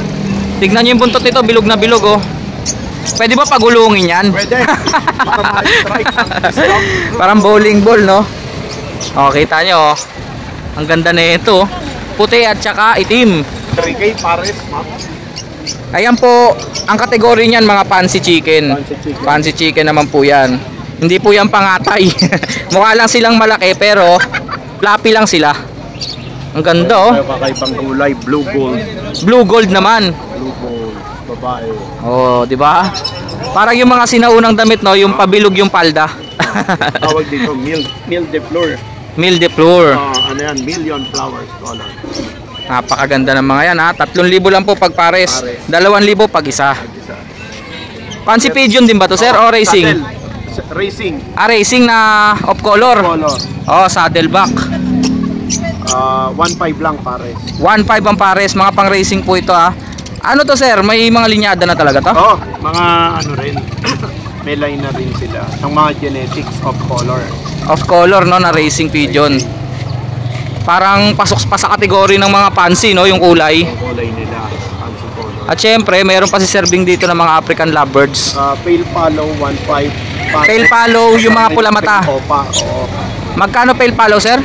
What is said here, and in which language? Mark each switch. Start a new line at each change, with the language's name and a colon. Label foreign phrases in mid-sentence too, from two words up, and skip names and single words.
Filipino: Tignan nyo yung buntot nito, bilog na bilog oh. Pwede ba pagulungin yan? Pwede. Para ma-strike ang stock. Parang
English: bowling ball
Filipino: no. O kita nyo oh. Ang ganda na ito. Puti at saka itim. 3K pares, ma'am. Ayan po, ang kategory niyan mga
English: fancy chicken. Fancy chicken
Filipino: naman po yan. Hindi po yan pangatay. Mukha lang silang malaki pero floppy lang sila. Ang ganda oh. Kakaibang kulay,
English: blue gold. Blue gold
Filipino: naman.
English: Blue gold,
Filipino: babae. Oh, di ba? Parang yung mga sinaunang damit no, yung pabilog yung palda. Tawag dito, mille de fleur. Mille de fleur. Ano yan,
English: million flowers color.
Filipino: Napakaganda ng mga yan ha. 3,000 lang po pag pares. 2,000 pag isa.
English: Fancy pigeon
Filipino: din ba to sir o racing? Racing. Ah, racing na
English: off color.
Filipino: Oh, saddleback. 1.5 lang pares. 1.5 ang pares, mga pang racing po ito ha. Ano to sir? May mga linyada na talaga to? Oh, mga ano rin. May line na rin sila. Ang mga
English: genetics of color. Off color
Filipino: no, na
English: racing pigeon.
Filipino: Parang pasok pa sa kategory ng mga fancy no, yung kulay. Ang kulay nila,
English: fancy color.
Filipino: At syempre, mayroon pa si serving dito ng mga
English: African lovebirds. Pale fallow 1.5. Pale fallow,
Filipino: yung mga pula mata. Opa, oo. Magkano
English: pale fallow
Filipino: sir?